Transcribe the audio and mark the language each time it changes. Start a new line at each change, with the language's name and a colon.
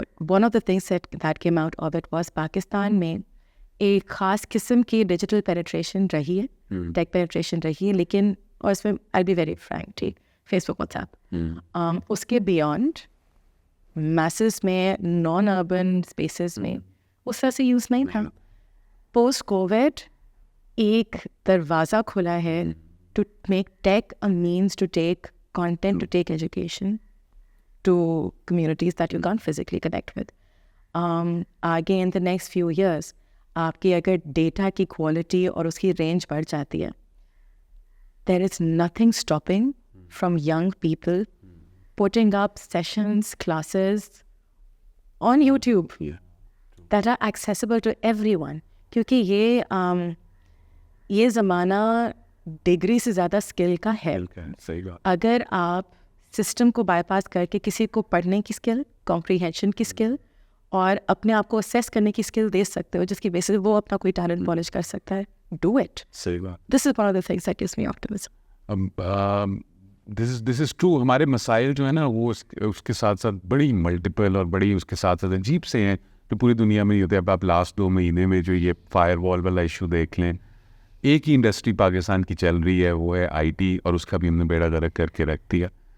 English: one of the things that came out of it was
Urdu: Pakistan میں ایک خاص قسم کی ڈیجیٹل پینیٹریشن رہی ہے, ٹیک پینیٹریشن رہی ہے, لیکن اور اس میں آئی بی ویری فرینک, ٹھیک, فیس بک, واٹس ایپ, اس کے بیونڈ میسز میں نان اربن اسپیسیز میں اس طرح سے یوز نہیں تھا.
English: post COVID
Urdu: ایک دروازہ کھلا ہے
English: To make take a means to take content, to take education to communities that you can't physically connect with. آگے in the next few years
Urdu: آپ کی اگر ڈیٹا کی کوالٹی اور اس کی رینج بڑھ جاتی ہے
English: there is nothing stopping from young people putting up sessions, classes on YouTube that are accessible to everyone.
Urdu: کیونکہ یہ زمانہ ڈگری سے زیادہ اسکل کا ہے. اگر آپ سسٹم کو بائی پاس کر کے کسی کو پڑھنے کی اسکل, کمپریہینشن کی اسکل اور اپنے آپ کو اسیس کرنے کی اسکل دے سکتے ہو جس کی بیسس وہ اپنا کوئی ٹیلنٹ پالش کر سکتا ہے,
English: Do it. This is one of the things that gives me optimism. This is true.
Urdu: ہمارے مسائل جو ہے نا وہ اس کے ساتھ ساتھ بڑی ملٹیپل اور بڑی اس کے ساتھ ساتھ عجیب سے ہیں جو پوری دنیا میں نہیں ہوتے. اب آپ لاسٹ 2 مہینے میں جو یہ فائر وال والا ایشو دیکھ لیں, ایک ہی انڈسٹری پاکستان کی چل رہی ہے وہ ہے آئی ٹی, اور اس کا بھی ہم نے بیڑا غرق کر کے رکھ دیا.